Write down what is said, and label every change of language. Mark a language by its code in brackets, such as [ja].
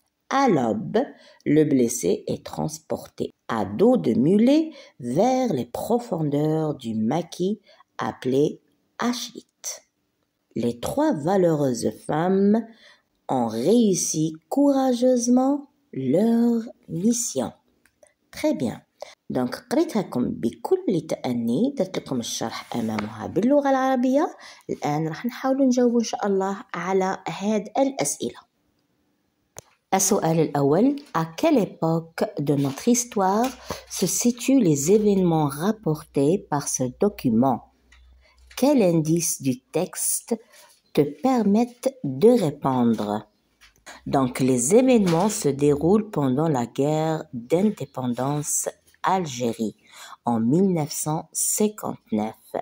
[fr] À l'aube, le blessé est transporté à dos de mulet vers les profondeurs du maquis appelé Achlit. Les 3 valeureuses femmes ont réussi courageusement leur mission. Très bien. Donc [ar] قريتهاكم بكل تأني، درت لكم الشرح أمامها باللغة العربية. الآن راح نحاول نجاوب إن شاء الله على هذه الأسئلة. السؤال الأول: [fr] À quelle époque de notre histoire se situent les événements rapportés par ce document? Quels indices du texte te permettent de répondre? Donc, les événements se déroulent pendant la guerre d'indépendance Algérie en 1959.